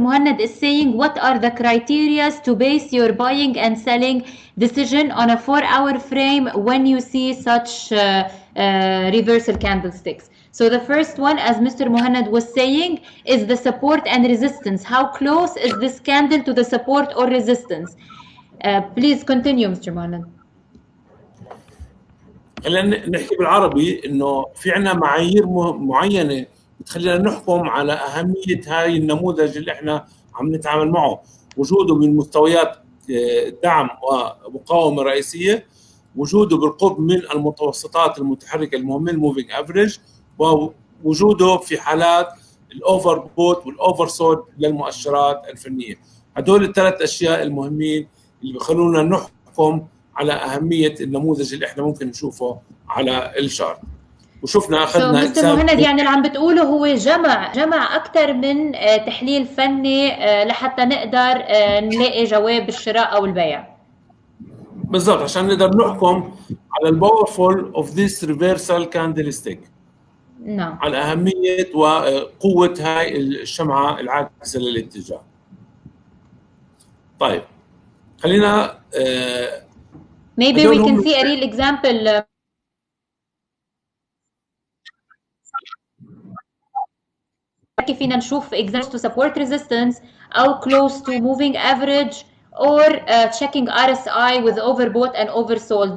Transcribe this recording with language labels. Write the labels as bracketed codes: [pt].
[en] Muhannad is saying what are the criteria to base your buying and selling decision on a 4-hour frame when you see such reversal candlesticks. So the first one, as Mr. Muhannad was saying, is the support and resistance. How close is this candle to the support or resistance? Please continue, Mr. Muhannad. [ar] خلينا نحكي بالعربي انه في عنا معايير معينه بتخلينا نحكم على اهميه هاي النموذج اللي احنا عم نتعامل معه. وجوده من مستويات دعم ومقاومه رئيسيه، وجوده بالقرب من المتوسطات المتحركه المهمه الموفينج افريج، ووجوده في حالات الاوفر بوت والاوفر سولد للمؤشرات الفنيه. هدول الثلاث اشياء المهمين اللي بخلونا نحكم على أهمية النموذج اللي احنا ممكن نشوفه على الشارت. وشفنا أخذنا مستر مهند، يعني اللي عم بتقوله هو جمع أكثر من تحليل فني لحتى نقدر نلاقي جواب الشراء أو البيع. بالضبط، عشان نقدر نحكم على [en] الباورفول of this reversal candlestick. [ar] نعم. على أهمية وقوة هاي الشمعة العاكسة للاتجاه. طيب خلينا [en] maybe we can see a real example. [ar] فينا نشوف [en] examples to support resistance [ar] أو [en] close to moving average or checking RSI with overbought and oversold.